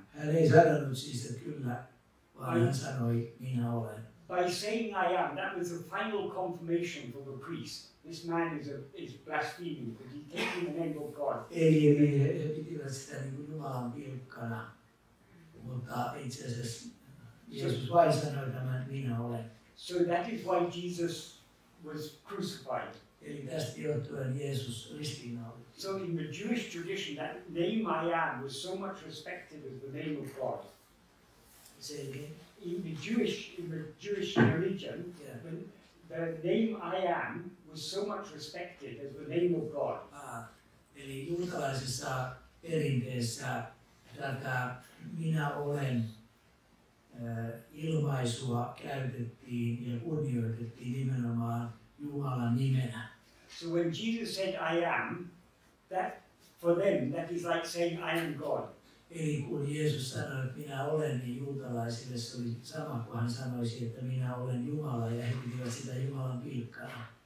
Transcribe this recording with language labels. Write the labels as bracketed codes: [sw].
[fi] Hän ei sanonut siis, että kyllä, vaan hän sanoi, minä olen. [en] By saying I am, that was the final confirmation for the priest. This man is blaspheming because he's taking the name of God. [fi] Eli he pitivät sitä niin kuin Jumalan pilkkana, mutta itse asiassa Jeesus vain sanoi tämän, minä olen. [en] So that is why Jesus was crucified. [fi] Eli tästä johtuen Jeesus ristiinnaulittiin. [en] So in the Jewish tradition, that name I am was so much respected as the name of God. In the Jewish religion, the name I am was so much respected as the name of God. [fi] Eli juutalaisessa perinteessä tätä minä olen ilmaisua käytettiin ja kunnioitettiin nimenomaan Jumalan nimenä. [en] So when Jesus said I am, that for them that is like saying I am God. [fi] Eli kun Jeesus sanoi, että minä olen, niin juutalaisille se oli sama kuin hän sanoisi, että minä olen Jumala, ja he pitivät sitä Jumalan pilkkana.